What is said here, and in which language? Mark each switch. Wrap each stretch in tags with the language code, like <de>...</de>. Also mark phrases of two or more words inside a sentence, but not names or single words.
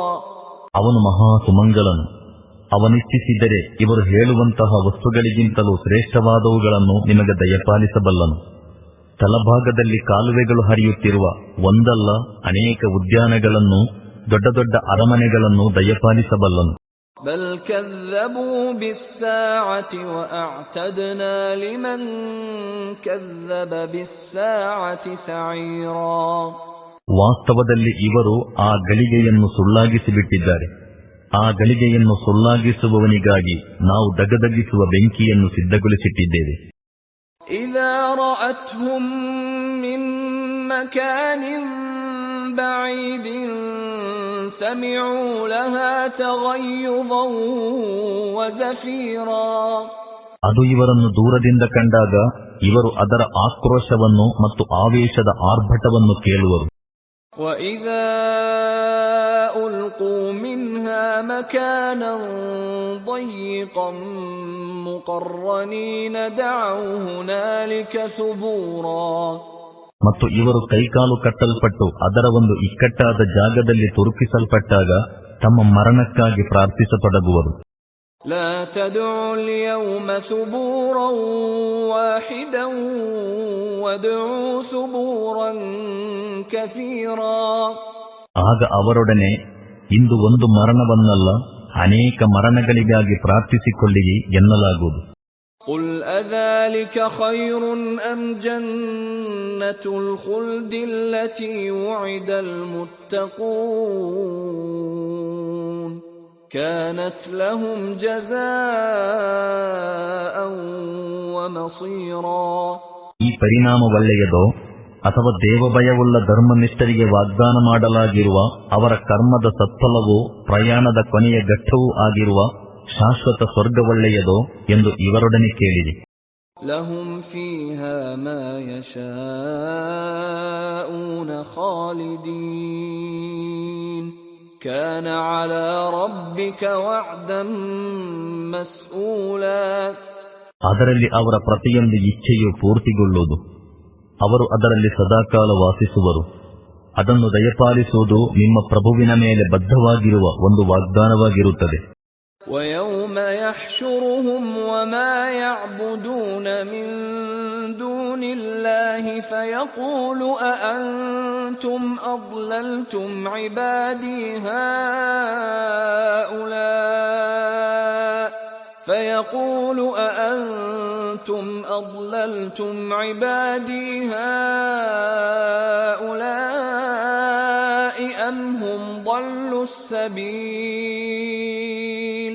<kn>ಅವನು ಮಹಾ ಸುಮಂಗಲನು. ಅವನಿಚ್ಛಿಸಿದರೆ ಇವರು ಹೇಳುವಂತಹ ವಸ್ತುಗಳಿಗಿಂತಲೂ ಶ್ರೇಷ್ಠವಾದವುಗಳನ್ನು ನಿಮಗೆ ದಯಪಾಲಿಸಬಲ್ಲನು. ತಲಭಾಗದಲ್ಲಿ ಕಾಲುವೆಗಳು ಹರಿಯುತ್ತಿರುವ ಒಂದಲ್ಲ ಅನೇಕ ಉದ್ಯಾನಗಳನ್ನು, ದೊಡ್ಡ ದೊಡ್ಡ ಅರಮನೆಗಳನ್ನು ದಯಪಾಲಿಸಬಲ್ಲನು.</kn> <ar>بل كذبوا بالساعة وأعتدنا لمن كذب بالساعة سعيرا.</ar> <kn>ವಾಸ್ತವದಲ್ಲಿ ಇವರು ಆ ಗಳಿಗೆಯನ್ನು ಸುಳ್ಳಾಗಿಸಿಬಿಟ್ಟಿದ್ದಾರೆ. ಆ ಗಳಿಗೆಯನ್ನು ಸುಳ್ಳಾಗಿಸುವವನಿಗಾಗಿ ನಾವು ದಗದಗಿಸುವ ಬೆಂಕಿಯನ್ನು ಸಿದ್ಧಗೊಳಿಸಿಟ್ಟಿದ್ದೇವೆ.</kn> <ar>إذا رأتهم من مكان بعيد سمعوا لها تغيظا وزفيرا.</ar> <kn>ಅದು ಇವರನ್ನು ದೂರದಿಂದ ಕಂಡಾಗ ಇವರು ಅದರ ಆಕ್ರೋಶವನ್ನು ಮತ್ತು ಆವೇಶದ ಆರ್ಭಟವನ್ನು ಕೇಳುವರು.</kn> <ar>وإذا ألقوا منها مكانا ضيقا مقرنين دعوا هنالك ثبورا.</ar> <kn>ಮತ್ತು ಇವರು ಕೈಕಾಲು ಕಟ್ಟಲ್ಪಟ್ಟು ಅದರ ಒಂದು ಇಕ್ಕಟ್ಟಾದ ಜಾಗದಲ್ಲಿ ತುರುಕಿಸಲ್ಪಟ್ಟಾಗ ತಮ್ಮ ಮರಣಕ್ಕಾಗಿ ಪ್ರಾರ್ಥಿಸತೊಡಗುವರು.</kn> <ar>لا تدعوا اليوم ثبورا واحدا وادعوا ثبورا كثيرا.</ar> <kn>ಆಗ ಅವರೊಡನೆ, ಇಂದು ಒಂದು ಮರಣವನ್ನಲ್ಲ ಅನೇಕ ಮರಣಗಳಿಗಾಗಿ ಪ್ರಾರ್ಥಿಸಿಕೊಳ್ಳಿರಿ ಎನ್ನಲಾಗುವುದು.</kn> <ar>قل أذلك خير أم جنة الخلد التي وعد المتقون كانت لهم جزاء ومصيرا.</ar> <kn>ಈ ಪರಿಣಾಮ ಒಳ್ಳೆಯದೋ ಅಥವಾ ದೇವಭಯವುಳ್ಳ ಧರ್ಮನಿಷ್ಠರಿಗೆ ವಾಗ್ದಾನ ಮಾಡಲಾಗಿರುವ ಅವರ ಕರ್ಮದ ಸತ್ಫಲವೂ ಪ್ರಯಾಣದ ಕೊನೆಯ ಘಟ್ಟವೂ ಆಗಿರುವ ಶಾಶ್ವತ ಸ್ವರ್ಗ ಒಳ್ಳೆಯದೋ ಎಂದು ಇವರೊಡನೆ ಕೇಳಿರಿ.</kn> <ar>لهم فيها ما يشاءون خالدين كان على ربك وعدا مسئولا.</ar> <kn>ಅದರಲ್ಲಿ ಅವರ ಪ್ರತಿಯೊಂದು ಇಚ್ಛೆಯು ಪೂರ್ತಿಗೊಳ್ಳುವುದು. ಅವರು ಅದರಲ್ಲಿ ಸದಾಕಾಲ ವಾಸಿಸುವರು. ಅದನ್ನು ದಯಪಾಲಿಸುವುದು ನಿಮ್ಮ ಪ್ರಭುವಿನ ಮೇಲೆ ಬದ್ಧವಾಗಿರುವ ಒಂದು ವಾಗ್ದಾನವಾಗಿರುತ್ತದೆ.</kn> <ar>وَيَوْمَ يَحْشُرُهُمْ وَمَا يَعْبُدُونَ مِن دُونِ اللَّهِ فَيَقُولُ أَأَنْتُمْ أَضْلَلْتُمْ عِبَادِي هَؤُلَاءِ أَمْ هُمْ ضَلُّوا السَّبِيلَ.</ar>